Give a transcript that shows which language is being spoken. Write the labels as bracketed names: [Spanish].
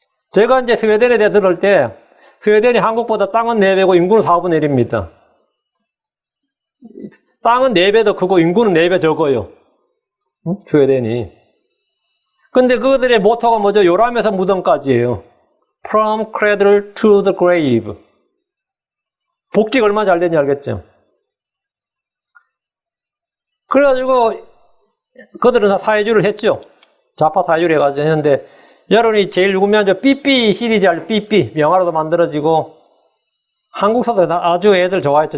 [Korean] 제가 이제 스웨덴에 대해 들을 때 스웨덴이 한국보다 땅은 4배고 인구는 4분의 1입니다. 땅은 4배 더 크고 인구는 4배 적어요. 스웨덴이. 근데 그들의 모토가 뭐죠? 요람에서 무덤까지예요. [English] From cradle to the grave. [Korean] 복지가 얼마나 잘 되는지 알겠죠? 그래가지고 그들은 다 사회주의를 했죠. 좌파 사회주의를 해가지고 했는데 여러분이 제일 유명한 삐삐 시리즈 알죠? 삐삐. 영화로도 만들어지고 한국서도 아주 애들 좋아했죠.